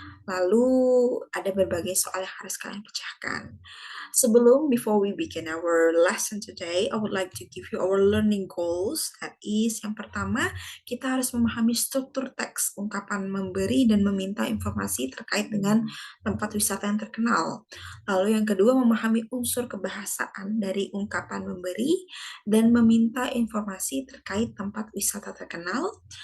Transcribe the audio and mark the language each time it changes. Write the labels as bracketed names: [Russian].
[Indonesian] Lalu ada berbagai soal yang harus kalian pecahkan. [English] Before we begin our lesson today, I would like to give you our learning goals. That is, [Indonesian] yang pertama, kita harus memahami struktur teks, ungkapan memberi dan meminta informasi terkait dengan tempat wisata yang terkenal. Lalu yang kedua, memahami unsur kebahasaan dari ungkapan memberi dan meminta informasi terkait tempat wisata terkenal.